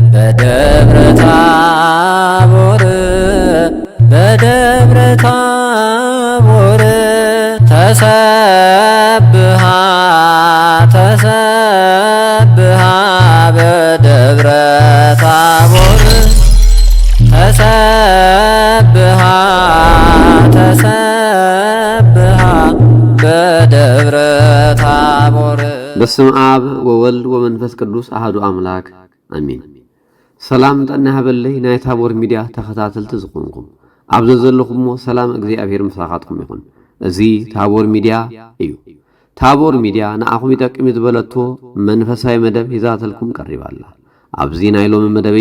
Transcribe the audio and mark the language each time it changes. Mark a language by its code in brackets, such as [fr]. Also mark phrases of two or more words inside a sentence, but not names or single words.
[gez] በደብረ ታቦር በደብረ ታቦር ተሰብሃ ተሰብሃ በደብረ ታቦር ተሰብሃ ተሰብሃ በደብረ ታቦር። በስመ አብ ወወልድ ወመንፈስ ቅዱስ አሐዱ አምላክ አሜን። [ti] ሰላም ጠና ያበለይ ናይ ታቦር ሚዲያ ተኸታተልቲ ዝኾንኩም ኣብ ዘለኹም ሰላም እግዚአብሔር ምሳኻትኩም ይኹን። እዚ ታቦር ሚዲያ እዩ። ታቦር ሚዲያ ንኣኹም ይጠቅም ዝበለቶ መንፈሳዊ መደብ ሂዛተልኩም ቀሪባላ። ኣብዚ ናይ ሎሚ መደበይ